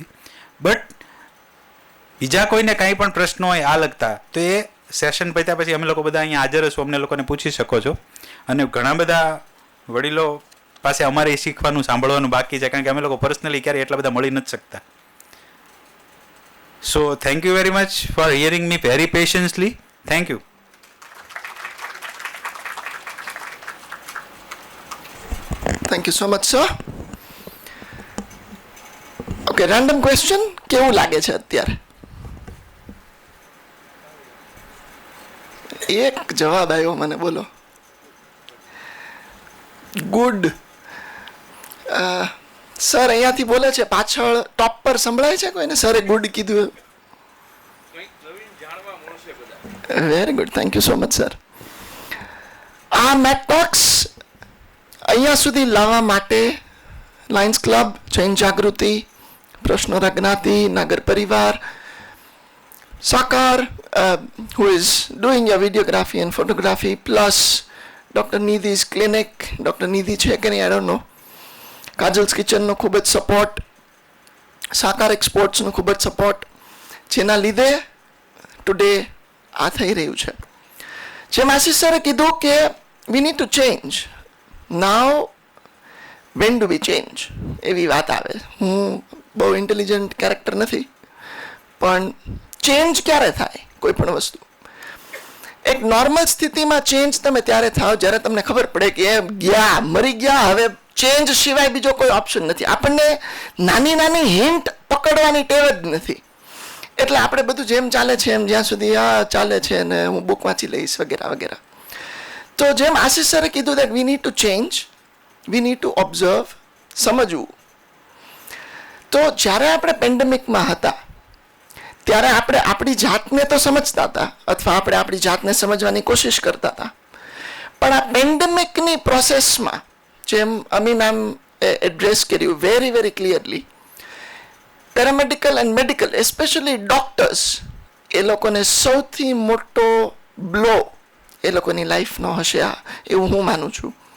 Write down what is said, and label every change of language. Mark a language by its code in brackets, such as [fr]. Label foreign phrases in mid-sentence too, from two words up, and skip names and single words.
[gu] બટ બીજા કોઈને કાંઈ પણ પ્રશ્નો હોય આ લગતા તો એ સેશન પત્યા પછી અમે લોકો બધા અહીંયા હાજર હશું. અમને લોકોને પૂછી શકો છો. અને ઘણા બધા વડીલો પાસે અમારે શીખવાનું, સાંભળવાનું બાકી છે. કારણ કે અમે લોકો પર્સનલી ક્યારેય એટલા બધા મળી નથી શકતા. [en] so thank you very much for hearing me very patiently. thank you. Thank you so much, sir. Okay, random question. [gu] કેવું લાગે છે અત્યારે? એક જવાબ આવ્યો મને, બોલો. ગુડ. સર અહીંયાથી બોલે છે, પાછળ ટોપ પર સંભળાય છે કોઈને? સરે ગુડ કીધું. [en] very good, thank you so much sir. [gu] આ મેટોક્સ અહીંયા સુધી લાવવા માટે લાયન્સ ક્લબ, જૈન જાગૃતિ, પ્રશ્નો રજ્ઞાતિ, નગર પરિવાર, સાકાર, [en] who is doing your videography and photography, plus Dr. Nidhi's clinic, Dr. Nidhi [gu] છે કે નહીં, [en] I don't know, [gu] કાજલ્સ કિચનનો ખૂબ જ સપોર્ટ, સાકાર એક્સપોર્ટ્સનો ખૂબ જ સપોર્ટ, જેના લીધે ટુડે આ થઈ રહ્યું છે. જેમ આશીષ સરે કીધું કે [en] we need to change. Now, when do we change? [gu] એવી વાત આવે. હું બહુ ઇન્ટેલિજન્ટ કેરેક્ટર નથી, પણ ચેન્જ ક્યારે થાય કોઈ પણ વસ્તુ? એક નોર્મલ સ્થિતિમાં ચેન્જ તમે ત્યારે થાવ જ્યારે તમને ખબર પડે કે એમ ગયા, મરી ગયા, હવે ચેન્જ સિવાય બીજો કોઈ ઓપ્શન નથી. આપણને નાની નાની હિન્ટ પકડવાની ટેવ જ નથી. એટલે આપણે બધું જેમ ચાલે છે એમ, જ્યાં સુધી આ ચાલે છે ને હું બુક વાંચી લઈશ વગેરે વગેરે. તો જેમ આશીષ સરે કીધું [en] that we need to change, we need to observe, [gu] સમજવું. તો જ્યારે આપણે પેન્ડેમિકમાં હતા ત્યારે આપણે આપણી જાતને તો સમજતા હતા, અથવા આપણે આપણી જાતને સમજવાની કોશિશ કરતા હતા. પણ આ પેન્ડેમિકની પ્રોસેસમાં જેમ અમી મેમ એડ્રેસ કર્યું [en] very very clearly, paramedical and medical, [gu] એસ્પેશિયલી ડોક્ટર્સ, એ લોકોને સૌથી મોટો બ્લો એ લોકોની લાઈફનો હશે આ, એવું હું માનું છું.